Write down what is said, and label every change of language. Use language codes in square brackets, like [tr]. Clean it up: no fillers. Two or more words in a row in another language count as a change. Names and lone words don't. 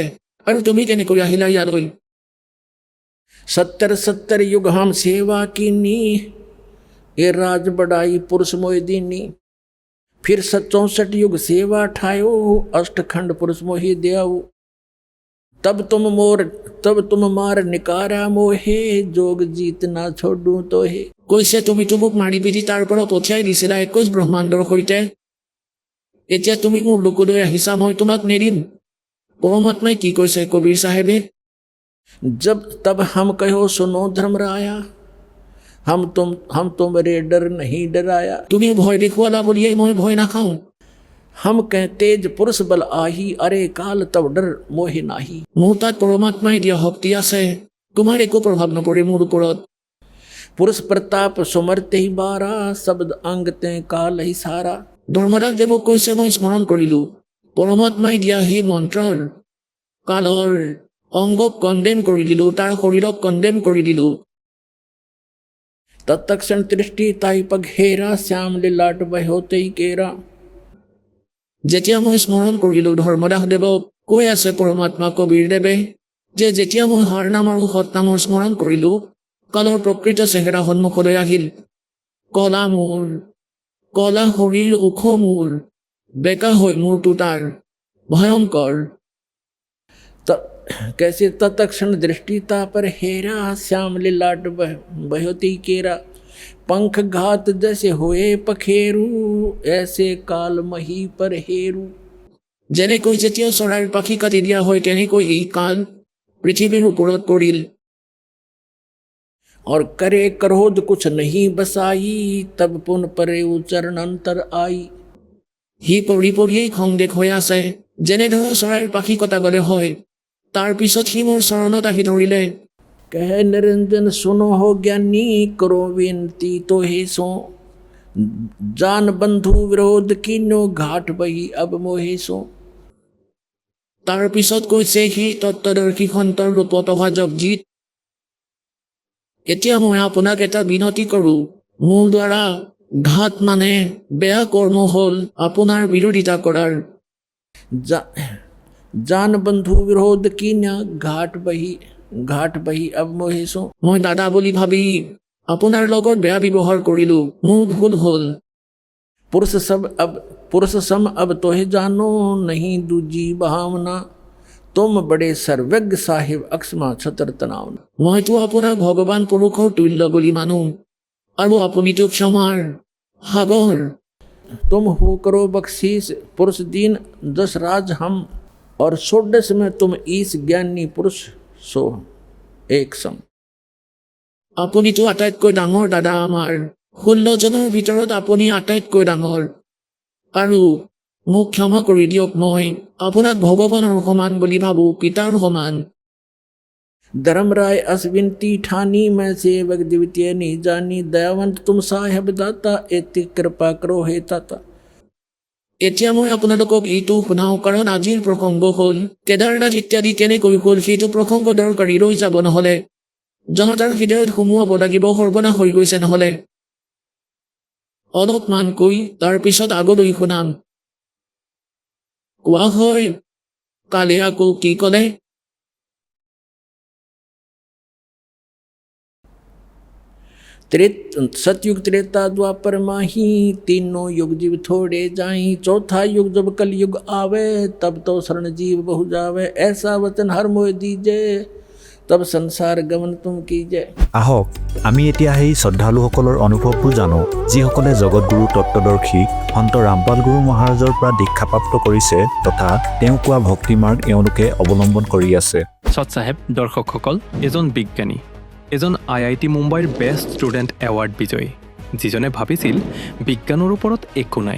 [as] আৰু তুমি কেনেকৈ আহিলা ইয়ালৈ? [hi] 70 युग हम सेवा कीनी, ये राज बढ़ाई पुरुष मोहि दीनी। फिर 64 युग सेवा ठायो, अष्टखंड पुरुष मोहि दयाऊ। तब तुम मार निकारा मोहे, जोग जीत ना छोड़ू तो हे। [as] কৈছে তুমিতো মোক মাৰি পিটি তাৰ পৰা পঠিয়াই দিছিলা 21 ব্ৰহ্মাণ্ডৰ সৈতে, এতিয়া তুমি মোৰ লোকলৈ আহিছা, মই তোমাক নেৰিম। পৰমাত্মাই কি কৈছে কবিৰ চাহেবে? [hi] तब हम कहो सुनो धर्मराया, हम तुम्हारे डर नहीं डराया। [as] তুমি ভয় দেখুৱালা বুলিয়েই মই ভয় নাখাওঁ। [hi] हम कह तेज पुरुष बल आही, अरे काल तब डर मोहि नाही। [as] মোৰ তাত পৰমাত্মাই দিয়া শক্তি আছে, তোমাৰ একো প্ৰভাৱ নপৰে মোৰ ওপৰত। [hi] पुरुष प्रताप सुमरते ही बारा, शब्द अंगते काल ही सारा। [as] ধৰ্মদাস দেৱক কৈছে মই স্মৰণ কৰিলোঁ, পৰমাত্মাই দিয়া সেই মন্ত্ৰৰ কালৰ অংগক কণ্ডেম কৰি দিলোঁ, তাৰ শৰীৰক কণ্ডেম কৰি দিলোঁ। [hi] तत्क्षण दृष्टि ताई पग हेरा, श्याम लीलाट बहोते ही केरा। [as] যেতিয়া মই স্মৰণ কৰিলোঁ ধৰ্মদাস দেৱক, কৈ আছে পৰমাত্মা কবিৰ দেৱে যে যেতিয়া মই হাৰ নাম আৰু সৎ নামৰ স্মৰণ কৰিলোঁ, কালৰ প্ৰকৃত চেহেৰা সন্মুখলৈ আহিল। কলা মূৰ, কলা শৰীৰ, ওখ মূৰ, বেকা হৈ মূৰটো তাৰ ভয়ংকৰ। [hi] कैसे तत्क्षण दृष्टिता पर हेरा, श्याम लीलाट बहोती केरा। पंख घात जैसे होए पखेरू, ऐसे काल मही पर हेरू। [as] যেনেকৈ যেতিয়া চৰাইৰ পাখি কাটি দিয়া হয় তেনেকৈ এই কাল পৃথিৱীৰ ওপৰত পৰিল। [hi] और करे क्रोध कुछ नहीं बसाई, तब पुन परे चरण अंतर आई। [as] সি পৰি পৰিয়েই খংদেশ হৈ আছে, যেনেদৰে চৰাইৰ পাখি কটা গ'লে হয়, তাৰ পিছত সি মোৰ চৰণত আহি ধৰিলে। [hi] कह निरंजन सुनो हो ज्ञानी करो विनती तो हे सो जान बंधु विरोध किनो घाट बही अब मोहे सो। [as] তাৰ পিছত কৈছে সি তত্ত্বদৰ্শী সন্তৰ ৰূপত অহা জগজিত, এতিয়া মই আপোনাক এটা বিনতি কৰোঁ। মোৰ দ্বাৰা ঘাট মানে বেয়া কৰ্ম হ'ল আপোনাৰ বিৰোধিতা কৰাৰ। [hi] जान बंधु विरोध किनो घाट बही अब मोहे सो। [as] মই দাদা বুলি ভাবি আপোনাৰ লগত বেয়া ব্যৱহাৰ কৰিলোঁ, মোৰ ভুল হ'ল। [hi] पुरुष सम अब तोहे जानो नहीं दूजी भावना तुम बड़े सर्वज्ञ साहिब अक्षमा छतर तनावना। [as] মইতো আপোনাক ভগৱান পুৰুষৰ তুল্য বুলি মানো, আৰু আপুনিতো ক্ষমাৰ সাগৰ। [hi] तुम हो करो बख्शीस पुरुष दीन दस राज हम और षोडश में तुम ईस ज्ञानी पुरुष सो एक सम। [as] আপুনিতো আটাইতকৈ ডাঙৰ দাদা আমাৰ, 16 জনৰ ভিতৰত আপুনি আটাইতকৈ ডাঙৰ। আৰু মোক ক্ষমা কৰি দিয়ক, মই আপোনাক ভগৱানৰ সমান বুলি ভাবোঁ, পিতাৰ সমান। [hi] धर्मराय असविनती ठानी मैं सेवक द्वितीय नहीं जानी दयावंत तुम साहेब दाता एति कृपा करो हे ताता। [as] এতিয়া মই আপোনালোকক এইটো শুনাওঁ, কাৰণ আজিৰ প্ৰসংগ হ'ল কেদাৰনাথ ইত্যাদি কেনেকৈ হ'ল সেইটো প্ৰসংগ দৰকাৰী ৰৈ যাব, নহ'লে জনতাৰ হৃদয়ত সুমুৱাব লাগিব, সৰ্বনাশ হৈ গৈছে নহ'লে। অলপমানকৈ তাৰপিছত আগলৈ শুনাম। কোৱা হয়, কালে আকৌ কি ক'লে? [hi] सतयुग त्रेता द्वापर माही तीनों युग जीव थोड़े जाई चौथा युग जब कल युग आवे तब तो शरण जीव बहु जावे ऐसा वचन हर मोह दीजे तब संसार गमन तुम कीजे। [as] আহক আমি এতিয়া সেই শ্ৰদ্ধালুসকলৰ অনুভৱবোৰ জানো যিসকলে জগতগুৰু তত্ত্বদৰ্শী সন্ত ৰামপাল গুৰু মহাৰাজৰ পৰা দীক্ষাপ্ৰাপ্ত কৰিছে তথা তেওঁ কোৱা ভক্তি মাৰ্গ এওঁলোকে অৱলম্বন কৰি আছে। সৎ চাহেব, দৰ্শকসকল, এজন বিজ্ঞানী, এজন IIT মুম্বাইৰ [en] best student award [as] বিজয়ী, যিজনে ভাবিছিল বিজ্ঞানৰ ওপৰত একো নাই।